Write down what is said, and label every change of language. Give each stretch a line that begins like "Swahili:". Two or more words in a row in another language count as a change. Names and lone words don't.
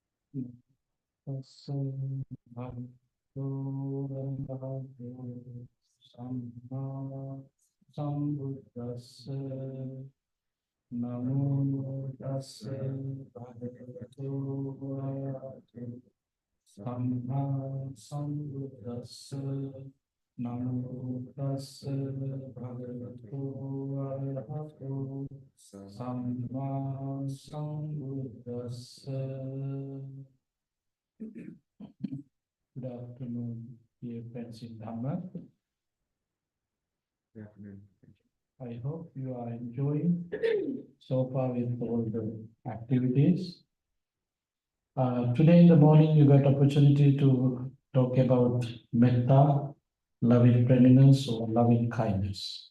Pali: Tassa bhagavato arahato samma sambuddhassa namo tassa bhagavato arahato samma sambuddhassa namo tassa bhagavato arahato samma sambuddhassa.
English: Good afternoon, dear friends in Dhamma. Good afternoon. I hope you are enjoying so far with all the activities. Today in the morning, you got opportunity to talk about metta, loving friendliness or loving kindness.